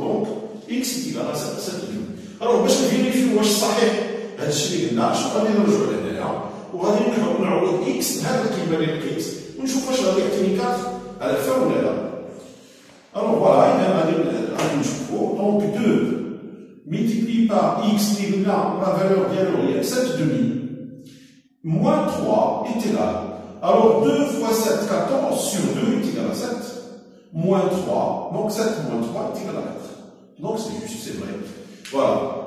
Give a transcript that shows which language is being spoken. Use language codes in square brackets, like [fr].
[ar] دونك [fr] x est égal à 7 sur 2. [ar] Alors باش نفيريفيو واش صحيح هذا الشيء اللي قلنا شنو غادي نرجعوا لهنايا وغادي نعوض x بهذه القيمة اللي لقيت ونشوف واش غادي يعطيني 4 على فا ولا لا. [fr] Alors voilà, [ar] إذا غادي نشوفوا دونك [fr] 2 multiplié par x [ar] اللي قلنا [fr] la valeur [ar] ديالو هي [fr] 7 demi moins 3 est égal. Alors 2 fois 7, 14 sur 2 est égal à 7. Moins 3, donc 7 moins 3 est égal à 4. Donc c'est juste, c'est vrai. Voilà.